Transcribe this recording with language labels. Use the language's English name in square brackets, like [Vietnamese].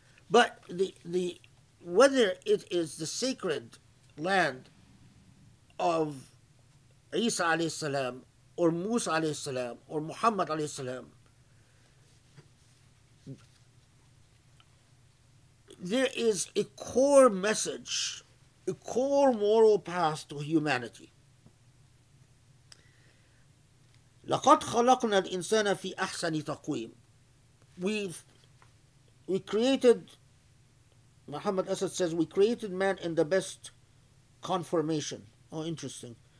[English] but the whether it is the sacred land of Isa alayhi salam or Musa alayhi salam or Muhammad alayhi salam, there is a core message, a core moral path to humanity. [Arabic] لقد خلقنا الإنسان في أحسن تقويم. [English] We created, Muhammad Asad says, we created man in the best conformation. Oh, interesting.